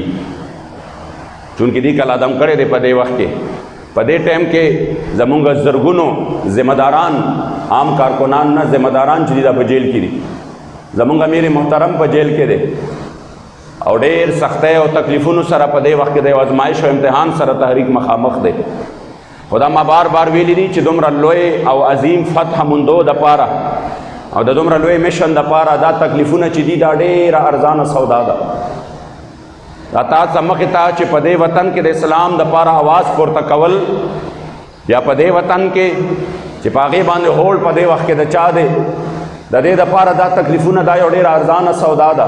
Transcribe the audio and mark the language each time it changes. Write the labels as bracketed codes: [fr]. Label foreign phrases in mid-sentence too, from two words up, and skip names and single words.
[ps] چونکې دې کله ادم کړی دی په دې وخت کې، په دې ټایم کې زمونږ زرګونو ذمہ داران، عام کارکنان نه ذمہ داران چې دي دا په جیل کې دي. زمونږ امیر محترم په جیل کې دی او ډېر سختۍ او تکلیفونو سره په دې وخت کې د یو ازمایش او امتحان سره تحریک مخامخ دی. خدا ما بار بار ویلي دي چې دومره لوی او عظیم فتح مندو د پاره او د دومره لوی میشن د پاره دا تکلیفونه چې دي دا ډېره ارزانه سودا ده. دا تاسو مخې ته چې په دې وطن کې د اسلام د پاره आवाज پورته کول یا په دې وطن کې چې په هغې باندې هوډ په دې وخت کې د چا دی د دې دپاره دا تکلیفونه دا یو ډېره ارزانه سودا ده.